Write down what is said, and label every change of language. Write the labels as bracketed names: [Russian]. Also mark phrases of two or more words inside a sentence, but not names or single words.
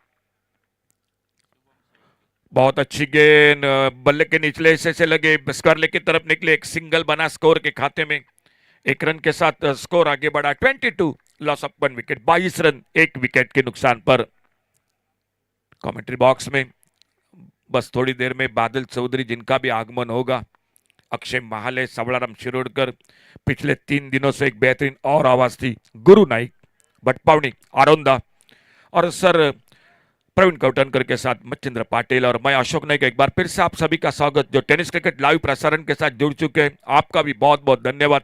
[Hindi] बहुत अच्छी गेंद, बल्ले के निचले हिस्से से लगे, स्क्वायर की तरफ निकले, एक सिंगल बना स्कोर के खाते में। 1 रन के साथ स्कोर आगे बढ़ा 22, [English] loss of 1 wicket, [Hindi] 22 रन 1 विकेट के नुकसान पर। कमेंट्री बॉक्स में बस थोड़ी देर में बादल चौधरी, जिनका भी आगमन होगा, अक्षय महाले, सवड़ाराम शिरोडकर, पिछले 3 दिनों से एक बेहतरीन और आवाज थी, गुरु नाइक, भटपावनी, आरोंदा, और सर प्रवीण कौटनकर के साथ मच्छिंद्र पाटिल, और मैं अशोक नाइक। एक बार फिर से आप सभी का स्वागत जो [English] tennis cricket live [Hindi] प्रसारण के साथ जुड़ चुके हैं, आपका भी बहुत बहुत धन्यवाद।